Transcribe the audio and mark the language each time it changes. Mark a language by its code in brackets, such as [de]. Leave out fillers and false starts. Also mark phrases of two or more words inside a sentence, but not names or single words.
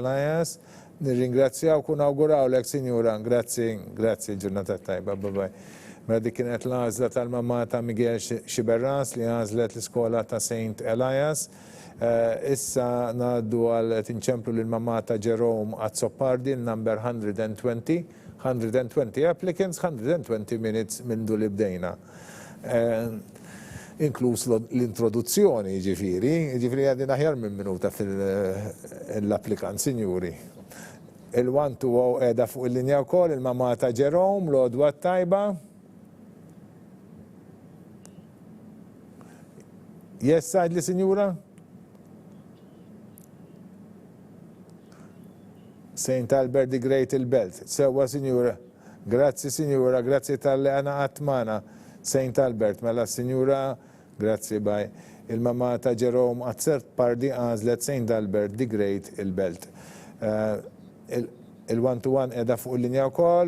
[mt] Elias, nirringrazzjaw kun awguraw lek, Signora, grazzi, ġurnata tajba, bye. Mela dik kienet l-għażla tal-mamma ta' Miguel Xiberras li għażlet l-iskola ta' St. Elias. Issa naddu għal tinċemplu l-mamma ta' Jerome Azzopardi, number 120. 120 applicants, 120 minutes minn du li bdejna. Inkluż l-introduzzjoni, ġifiri għadin aħjar minn minuta fil-applikant, Signori. Il-120 edha fuq il-linja wkoll il-mamma ta' Jerome, l-għodwa tajba. Yes, sajdli, Signora? St. Albert the Great il-Belt. Sewa, Signora. Grazzi, Signora, grazzi tal-li għana għatmana. St. Albert, mela, Signora, Grazzi baj. Il-mamma ta' Jerome Azzert Pardi għazlet St. Albert the Great il-Belt. Il-1-to-1 edha fuq il-linja u kol.